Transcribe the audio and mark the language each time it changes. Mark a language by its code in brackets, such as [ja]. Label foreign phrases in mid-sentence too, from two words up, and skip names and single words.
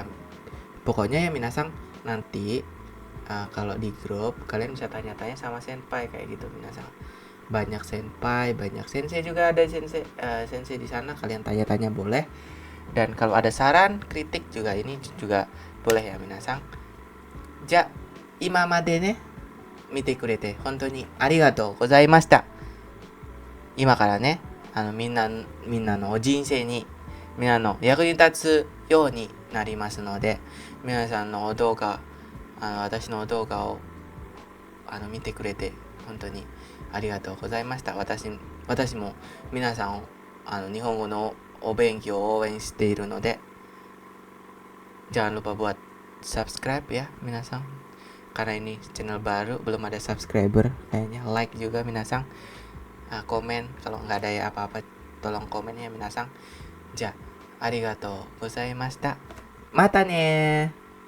[id] Pokoknya ya minasang, nanti kalau di grup kalian bisa tanya-tanya sama senpai kayak gitu minasang. Banyak senpai, banyak sensei juga, ada sensei di sana, kalian tanya-tanya boleh. Dan kalau ada saran, kritik juga, ini juga boleh ya minasang. [ja] じゃ、今までね見てくれて本当にありがとうございました. 今からね、みんなの人生にみんなの役に立つようになりますので、皆さんの動画、私の動画を見てくれて本当にありがとうございました。私も皆さんを日本語のお勉強を応援しているので、 [id] jangan lupa buat subscribe ya minasang. Karena ini channel baru, belum ada subscriber kayaknya. Like juga minasang. Komen kalau nggak ada ya apa-apa, tolong komen ya minasang. [ja] じゃ、ありがとうございました. またね.